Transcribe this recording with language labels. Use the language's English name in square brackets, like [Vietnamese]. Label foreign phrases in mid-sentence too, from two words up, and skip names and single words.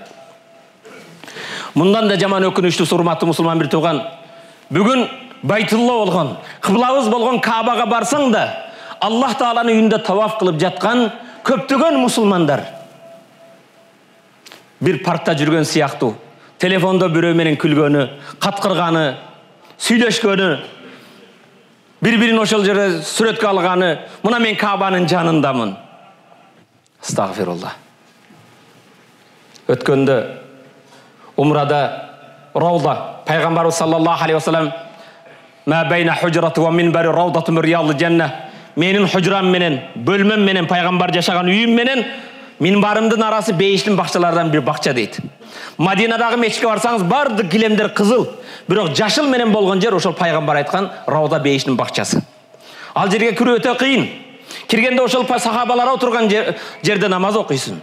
[Kyrgyz] Мындан да жаман өкүнүчтүү, урматтуу мусулман бир туган, бүгүн Байтулла болгон, кыблабыз болгон Каабага барсаң да, Аллах Тааланын үйүндө таваф кылып жаткан көптөгөн мусулмандар бир паркта жүргөн сыяктуу, телефондо бирөө менен күлгөнү, каткырганы, сүйлөшкөнү, бири-бирин ошол жерде сүрөткө алганы, мына мен Каабанын жанындамын. [Arabic] Астагфирулла. [Kyrgyz] Өткөндө умрада Рауда, пайгамбарыбыз [Arabic] صلى الله عليه وسلم ما بين حجرتي ومنبري روضة من رياض الجنة. [Kyrgyz] Менин хужрам менен, бөлмөм менен, пайгамбар жашаган үйүм менен минбарымдын арасы бейиштин бакчалардан бир бакча дейт. Мадинадагы мечитке барсаңыз, бардык килемдер кызыл, бирок жашыл менен болгон жер ошол пайгамбар айткан Рауда бейиштин бакчасы. Ал жерге кирүү өтө кыйын. Киргенде ошол сахабалар отурган жерде намаз окуйсуң.